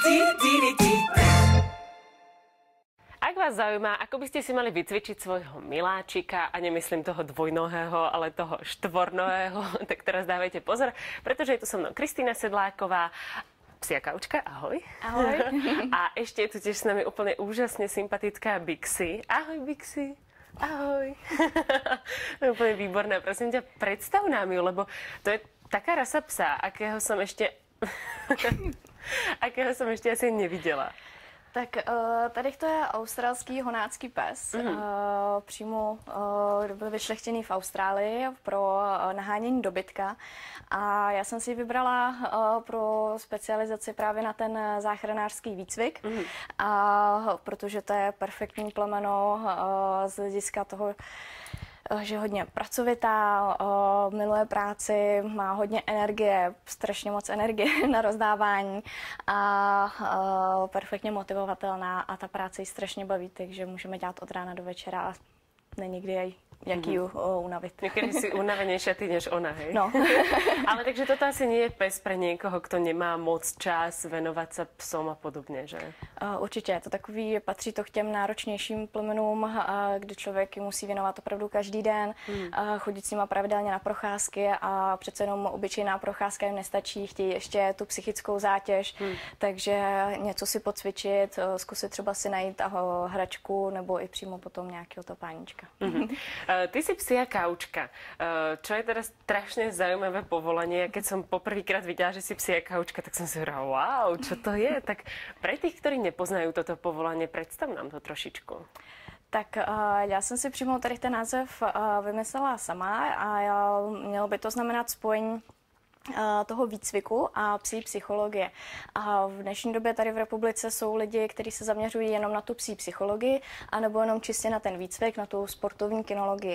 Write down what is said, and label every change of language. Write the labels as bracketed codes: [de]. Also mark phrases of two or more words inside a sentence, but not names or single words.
[sk] Ak vás zaujíma, ako by ste si mali vycvičiť svojho miláčika, a nemyslím toho dvojnohého, ale toho štvornohého, tak teraz dávajte pozor, pretože je tu so mnou Kristýna Sedláková, psia kaučka, ahoj. Ahoj. A ešte je tu tiež s nami úplne úžasne sympatická Bixi. Ahoj, Bixi. Ahoj. To je úplne výborná. Prosím ťa, predstav nám ju, lebo to je taká rasa psa, akého som ešte asi neviděla. [cs] Tak tady to je australský honácký pes. Přímo byl vyšlechtěný v Austrálii pro nahánění dobytka. A já jsem si ji vybrala pro specializaci právě na ten záchranářský výcvik. A protože to je perfektní plemeno z hlediska toho, že je hodně pracovitá, miluje práci, má hodně energie, strašně moc energie na rozdávání a perfektně motivovatelná a ta práce ji strašně baví, takže můžeme dělat od rána do večera a není kdy jak ju unavit. [sk] Niekedy si unavenejšia ty než ona, hej? No. Ale takže toto asi nie je pes pre niekoho, kto nemá moc čas venovať sa psom a podobně, že? [cs] Určitě, to takový, patří to k těm náročnějším plemenům, kdy člověk musí věnovat opravdu každý den, chodit s nima pravidelně na procházky a přece jenom obyčejná procházka jim nestačí, chtějí ještě tu psychickou zátěž, takže něco si pocvičit, zkusit třeba si najít hračku nebo i přímo potom nějakého topáníčka. [sk] Ty si psia kaučka, čo je teda strašne zaujímavé povolanie. Keď som poprvýkrát videla, že si psia kaučka, tak som si hovorila, wow, čo to je? Tak pre tých, ktorí nepoznajú toto povolanie, predstav nám to trošičku. [cs] Tak já jsem si přímo tady ten název vymyslela sama a mělo by to znamenat spojení toho výcviku a psí psychologie. A v dnešní době tady v republice jsou lidi, kteří se zaměřují jenom na tu psí psychologii, anebo jenom čistě na ten výcvik, na tu sportovní kinologii.